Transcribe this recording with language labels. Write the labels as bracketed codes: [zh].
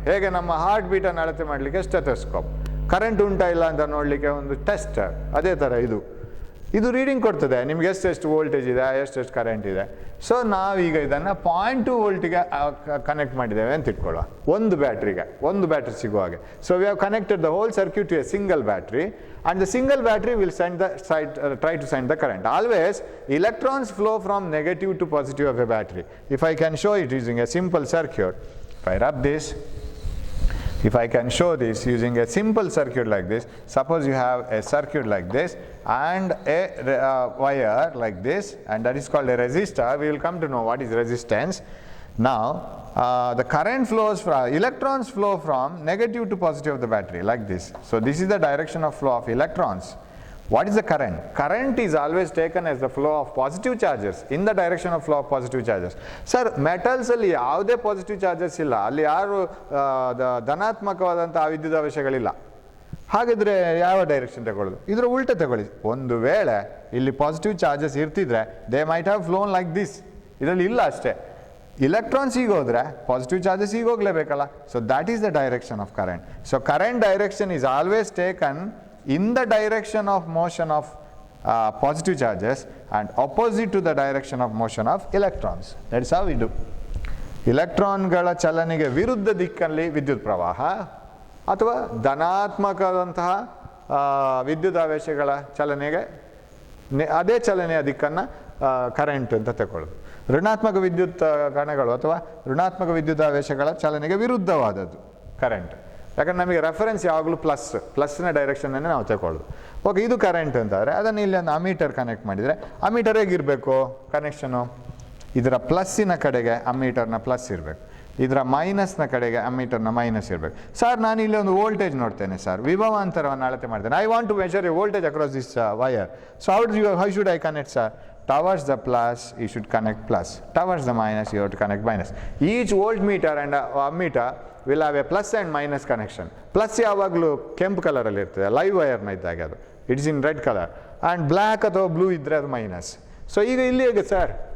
[kn] ಹೇಗೆ ನಮ್ಮ ಹಾರ್ಟ್ ಬೀಟನ್ನು ಅಳತೆ ಮಾಡಲಿಕ್ಕೆ ಸ್ಟೆಥೋಸ್ಕೋಪ್, ಕರೆಂಟ್ ಉಂಟಾ ಇಲ್ಲ ಅಂತ ನೋಡಲಿಕ್ಕೆ ಒಂದು ಟೆಸ್ಟರ್, ಅದೇ ಥರ ಇದು ರೀಡಿಂಗ್ ಕೊಡ್ತದೆ ನಿಮ್ಗೆ ಎಷ್ಟೆಷ್ಟು ವೋಲ್ಟೇಜ್ ಇದೆ, ಎಷ್ಟೆಷ್ಟು ಕರೆಂಟ್ ಇದೆ. ಸೊ ನಾವೀಗ ಇದನ್ನು 0.2 ವೋಲ್ಟಿಗೆ ಕನೆಕ್ಟ್ ಮಾಡಿದ್ದೇವೆ ಅಂತ ಇಟ್ಕೊಳ್ಳುವ. ಒಂದು ಬ್ಯಾಟ್ರಿ ಸಿಗುವ ಹಾಗೆ. [en] So we have connected the whole circuit to a single battery, and the single battery will try to send the current. Always electrons flow from negative to positive of a battery. If I can show it using a simple circuit, if I rub this, if I can show this using a simple circuit like this, suppose you have a circuit like this and a wire like this, and that is called a resistor. We will come to know what is resistance. Now the current flows from, electrons flow from negative to positive of the battery like this. So this is the direction of flow of electrons. What is the current? Current is always taken as the flow of positive charges, in the direction of flow of positive charges. [kn] Sir, metals ಅಲ್ಲಿ ಯಾವುದೇ positive charges ಇಲ್ಲ, ಅಲ್ಲಿ ಯಾರು ಧನಾತ್ಮಕವಾದಂಥ ವಿದ್ಯುದಾವೇಶಗಳಿಲ್ಲ. ಹಾಗಿದ್ರೆ ಯಾವ direction ತಗೊಳ್ಳೋದು? ಇದರ ಉಲ್ಟ ತಗೊಳ್ಳಿ. ಒಂದು ವೇಳೆ ಇಲ್ಲಿ positive charges ಇರ್ತಿದ್ರೆ [en] They might have flown like this. [kn] ಇದರಲ್ಲಿ ಇಲ್ಲ ಅಷ್ಟೇ. ಇಲೆಕ್ಟ್ರಾನ್ಸ್ ಈಗ ಹೋದ್ರೆ ಪಾಸಿಟಿವ್ ಚಾರ್ಜಸ್ ಈಗ ಹೋಗಲೇಬೇಕಲ್ಲ. [en] So that is the direction of current. So current direction is always taken in the direction of motion of positive charges and opposite to the direction of motion of electrons. That is how we do. [kn] ಇಲೆಕ್ಟ್ರಾನ್ಗಳ ಚಲನೆಗೆ ವಿರುದ್ಧ ದಿಕ್ಕಲ್ಲಿ ವಿದ್ಯುತ್ ಪ್ರವಾಹ ಅಥವಾ ಧನಾತ್ಮಕದಂತಹ ವಿದ್ಯುದಾವೇಶಗಳ ಚಲನೆಗೆ ಅದೇ ಚಲನೆಯ ದಿಕ್ಕನ್ನು current ಅಂತ ತಗೊಳ್ಳೋದು. ಋಣಾತ್ಮಕ ವಿದ್ಯುತ್ ಕಣಗಳು ಅಥವಾ ಋಣಾತ್ಮಕ ವಿದ್ಯುದಾವೇಶಗಳ ಚಲನೆಗೆ ವಿರುದ್ಧವಾದದ್ದು ಕರೆಂಟ್. ಯಾಕಂದ್ರೆ ನಮಗೆ ರೆಫರೆನ್ಸ್ ಯಾವಾಗಲೂ ಪ್ಲಸ್ನ ಡೈರೆಕ್ಷನನ್ನೇ ನಾವು ತಗೊಳ್ಳೋದು. ಓಕೆ, ಇದು ಕರೆಂಟ್ ಅಂತಾದರೆ ಅದನ್ನು ಇಲ್ಲಿ ಒಂದು ಅಮ್ಮೀಟರ್ ಕನೆಕ್ಟ್ ಮಾಡಿದರೆ ಅಮ್ಮೀಟರ್ ಹೇಗಿರಬೇಕು ಕನೆಕ್ಷನು? ಇದರ ಪ್ಲಸ್ಸಿನ ಕಡೆಗೆ ಅಮ್ಮೀಟರ್ನ ಪ್ಲಸ್ ಇರಬೇಕು, ಇದರ ಮೈನಸ್ನ ಕಡೆಗೆ ಅಮ್ಮೀಟರ್ನ ಮೈನಸ್ ಇರಬೇಕು. ಸರ್ ನಾನು ಇಲ್ಲಿ ಒಂದು ವೋಲ್ಟೇಜ್ ನೋಡ್ತೇನೆ ಸರ್, ವಿಭವಾಂತರವನ್ನು ಅಳತೆ ಮಾಡ್ತೇನೆ. [en] I want to measure a voltage across this wire. So how should I connect sir? Towards the plus you should connect plus, towards the minus you have to connect minus. Each voltmeter and ammeter will have a plus and minus connection. [kn] Plus ಯಾವಾಗಲೂ ಕೆಂಪು ಕಲರಲ್ಲಿ ಇರ್ತದೆ, live ವೈರ್ನ ಇದ್ದಾಗ ಅದು [en] it is in red colour, [kn] and black ಅಥವಾ blue ಇದ್ದರೆ ಅದು minus. So ಈಗ ಇಲ್ಲಿ ಹೇಗೆ ಸರ್?